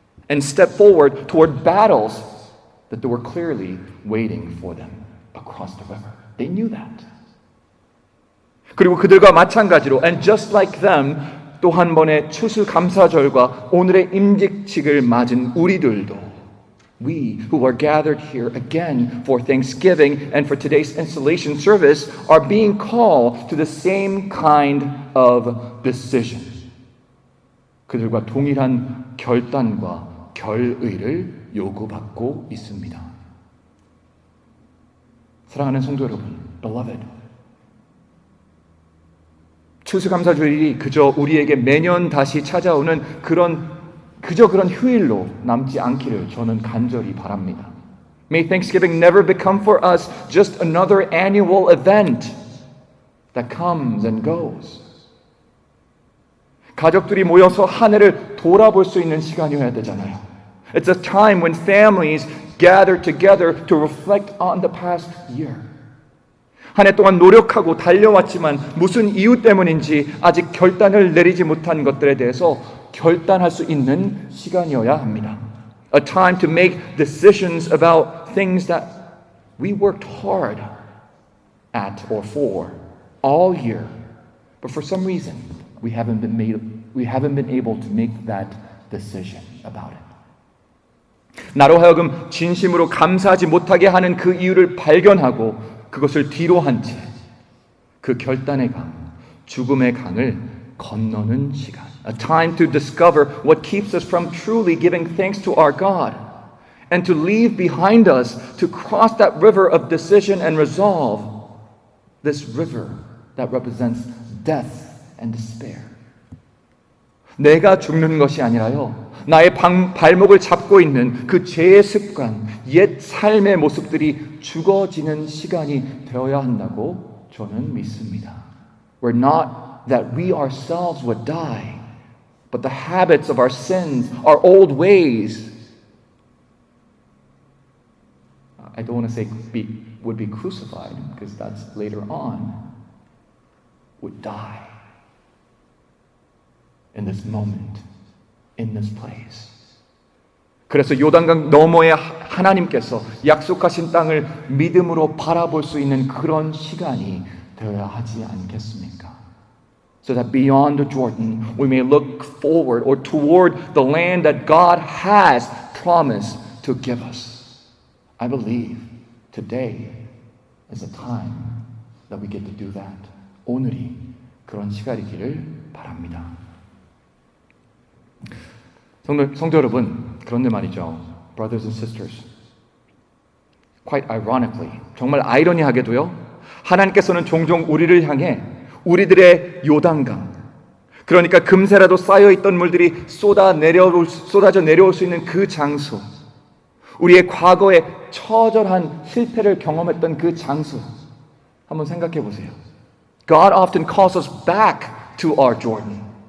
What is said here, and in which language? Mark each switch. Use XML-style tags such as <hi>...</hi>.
<en>And step forward toward battles that were clearly waiting for them across the river. They knew that.</en> <ko>그리고 그들과 마찬가지로</ko> <en>and just like them</en> <ko>또 한 번의 추수감사절과 오늘의 임직식을 맞은 우리들도</ko> <en>we who are gathered here again for Thanksgiving and for today's installation service are being called to the same kind of decision.</en> <ko>그들과 동일한 결단과 결의를 요구받고 있습니다. 사랑하는 성도 여러분,</ko> <en>beloved.</en> <ko>추수감사주일이 그저 우리에게 매년 다시 찾아오는 그런 휴일로 남지 않기를 저는 간절히 바랍니다.</ko> <en>May Thanksgiving never become for us just another annual event that comes and goes.</en> <ko>가족들이 모여서 한 해를 돌아볼 수 있는 시간이어야 되잖아요.</ko> <en>It's a time when families gather together to reflect on the past year.</en> <ko>한 해 동안 노력하고 달려왔지만 무슨 이유 때문인지 아직 결단을 내리지 못한 것들에 대해서 결단할 수 있는 시간이어야 합니다.</ko> <en>A time to make decisions about things that we worked hard at or for all year, but for some reason we haven't been able to make that decision about it.</en> <ko>나로 하여금 진심으로 감사하지 못하게 하는 그 이유를 발견하고 그것을 뒤로 한 채 그 결단의 강, 죽음의 강을 건너는 시간.</ko> <en>A time to discover what keeps us from truly giving thanks to our God and to leave behind us to cross that river of decision and resolve, this river that represents death and despair.</en> <ko>내가 죽는 것이 아니라요. 나의 발목을 잡고 있는 그 죄의 습관, 옛 삶의 모습들이 죽어지는 시간이 되어야 한다고 저는 믿습니다.</ko> <en>We're not that we ourselves would die, but the habits of our sins, our old ways, I don't want to say would be crucified, because that's later on, would die in this moment. In this place.</en> <ko>그래서 요단강 너머에 하나님께서 약속하신 땅을 믿음으로 바라볼 수 있는 그런 시간이 되어야 하지 않겠습니까?</ko> <en>So that beyond the Jordan we may look forward or toward the land that God has promised to give us. I believe today is a time that we get to do that.</en> <ko>오늘이 그런 시간이기를 바랍니다. 성도 여러분, 그런데 말이죠.</ko> <en>Brothers and sisters. Quite ironically,</en> <ko>정말 아이러니하게도요. 하나님께서는 종종 우리를 향해 우리들의 요단강, 그러니까 금세라도 쌓여있던 물들이 쏟아져 내려올 수 있는 그 장소, 우리의 과거에 처절한 실패를 경험했던 그 장소, 한번 생각해 보세요.</ko> <en>God often calls us back to our Jordan.</en>